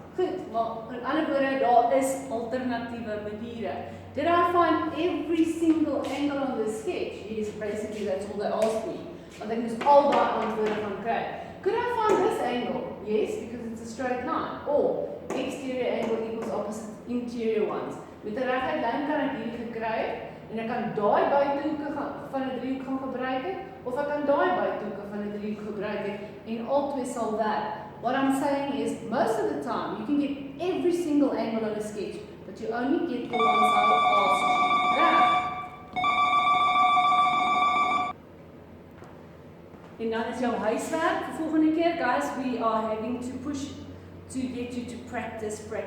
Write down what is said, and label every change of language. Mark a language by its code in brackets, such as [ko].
[af] Goed, maar in ander woorde, daar is alternatiewe maniere. [en] Did I find every single angle on the sketch? Yes, basically that's all they asked me. [af] Want ek moes al daai antwoorde gaan kry. [en] Could I find this angle? Yes, because it's a straight line. Or exterior angle equals opposite interior ones. [af] Met 'n reguit lyn kan ek hier gekry het en ek kan daai buitehoeke van 'n driehoek gaan gebruik het of ek kan daai buitehoeke van 'n driehoek gebruik het en albei sal werk. [en] What I'm saying is most of the time you can get every single angle on a sketch, but you only get the ones I asked you. Reg. [af] En dan is jou huiswerk vir volgende keer, [en] guys, we are having to push to get you to practice.